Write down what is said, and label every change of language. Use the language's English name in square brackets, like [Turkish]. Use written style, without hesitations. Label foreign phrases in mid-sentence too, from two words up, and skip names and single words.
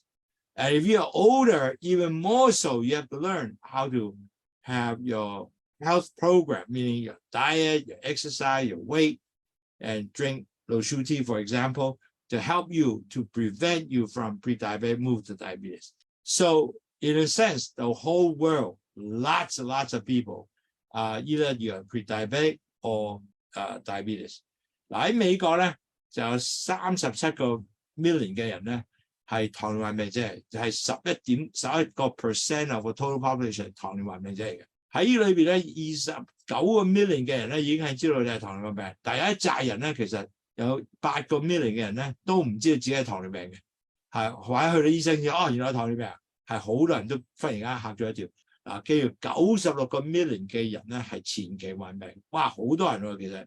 [English] And if you're older, even more so, you have to learn how to have your health program, meaning your diet, your exercise, your weight, and drink Lowsutea, for example, to help you to prevent you from pre-diabetic move to diabetes. So in a sense, the whole world, lots and lots of people, either you're pre-diabetic or diabetes. [Cantonese] 嗱喺美國咧就有37個 million 嘅人咧係糖尿病病者嚟，就係11% [English] of the total population [Cantonese] 糖尿病病者嚟嘅。喺呢裏邊咧29個 million 嘅人咧已經係知道你係糖尿病病，但係有一紮人咧其實有8個 million 嘅人咧都唔知道自己係糖尿病嘅，係或者去到醫生先哦原來糖尿病係好多人都忽然間嚇咗一跳。嗱，記住96個 million 嘅人咧係前期患病，哇好多人喎其實。